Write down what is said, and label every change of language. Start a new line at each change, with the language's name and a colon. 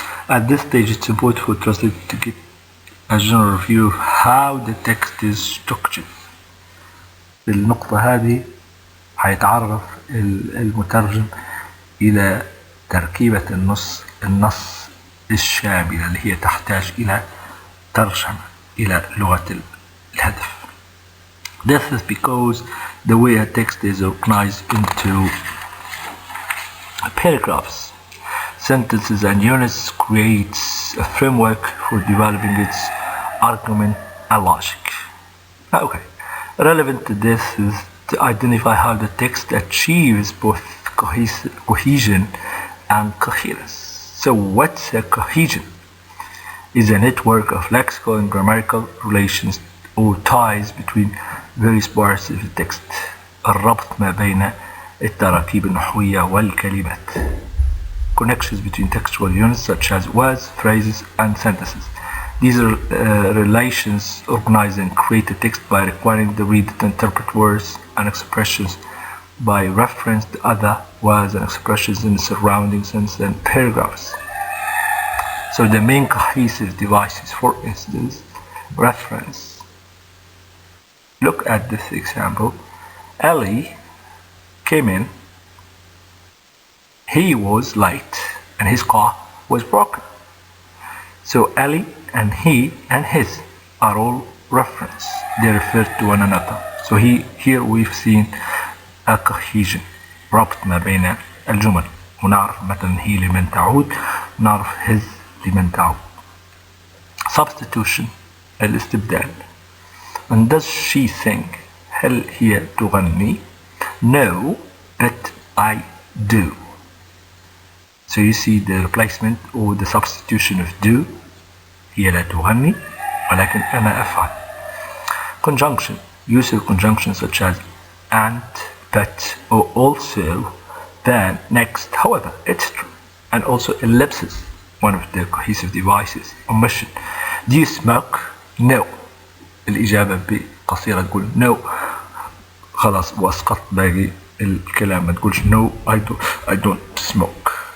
English: At this stage, it's important for translators to get a general view of how the text is structured.
Arabic: بالنقطة هذه حيتعرف المترجم إلى تركيبة النص الشاملة اللي هي تحتاج إلى ترجمة إلى لغة الهدف.
English: This is because the way a text is organized into paragraphs, sentences and units creates a framework for developing its argument and logic. Okay, relevant to this is to identify how the text achieves both cohesion and coherence. So what's a cohesion? Is a network of lexical and grammatical relations or ties between various parts of the text.
Arabic: الربط ما بين التراكيب النحوية والكلمات.
English: Connections between textual units such as words, phrases, and sentences. These are relations organize and create a text by requiring the reader to interpret words and expressions by reference to other words and expressions in the surrounding sentences and paragraphs. So the main cohesive devices, for instance, reference. Look at this example. Ellie came in. He was late and his car was broken. So Ellie and he and his are all reference. They refer to one another. So here we've seen a cohesion.
Arabic: ربط ما بين الجمل. ونعرف مثلا هي لمن تعود. نعرف his لمن تعود.
English: Substitution. الاستبدال. And does she sing?
Arabic: هل هي تغني?
English: No, but I do. So you see the replacement or the substitution of do.
Arabic: هي لا تغني ولكن أنا أفعل. Conjunction.
English: Use of conjunctions such as and, but, or also, then, next, however, etc. And also ellipses, one of the cohesive devices. Omission. Do you smoke? No.
Arabic: الإجابة بقصيرة تقول no. خلاص وأسقط باقي الكلام ما تقولش
English: no I don't smoke.